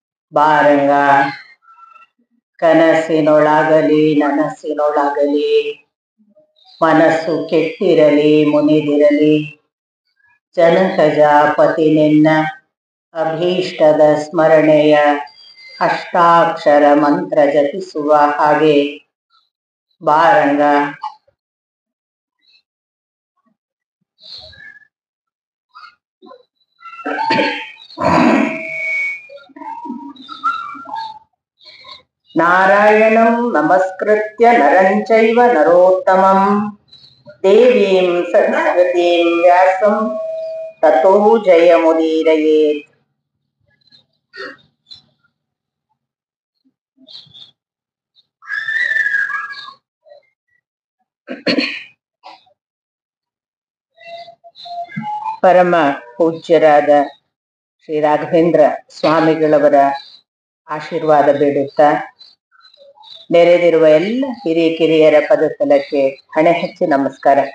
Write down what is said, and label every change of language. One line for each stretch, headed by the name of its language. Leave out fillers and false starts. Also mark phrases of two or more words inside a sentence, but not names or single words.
Kannada: ಬಾರಂಗ ಕನಸಿನೊಳಗಲಿ ನನಸಿನೊಳಗಲಿ ಮನಸ್ಸು ಕೆಟ್ಟಿರಲಿ ಮುನಿದಿರಲಿ ಜನಕಜ ಪತಿ ನಿನ್ನ ಅಭೀಷ್ಟದ ಸ್ಮರಣೆಯ ಅಷ್ಟಾಕ್ಷರ ಮಂತ್ರ ಜಪಿಸುವ ಹಾಗೆ ಬಾರಂಗ.
Sanskrit: ನಾರಾಯಣಂ ನಮಸ್ಕೃತ್ಯ ನರಂ ಚೈವ ನರೋತ್ತಮಂ ದೇವೀಂ ಸರಸ್ವತೀಂ ವ್ಯಾಸಂ ತತೋ ಜಯಮುದೀರಯೇತ್.
Kannada: ಪರಮ ಪೂಜ್ಯರಾದ ಶ್ರೀ ರಾಘವೇಂದ್ರ ಸ್ವಾಮಿಗಳವರ ಆಶೀರ್ವಾದ ಬೇಡುತ್ತಾ ನೆರೆದಿರುವ ಎಲ್ಲ ಹಿರಿಯ ಕಿರಿಯರ ಪದತಲಕ್ಕೆ ಹಣೆ ಹಚ್ಚಿ ನಮಸ್ಕಾರ.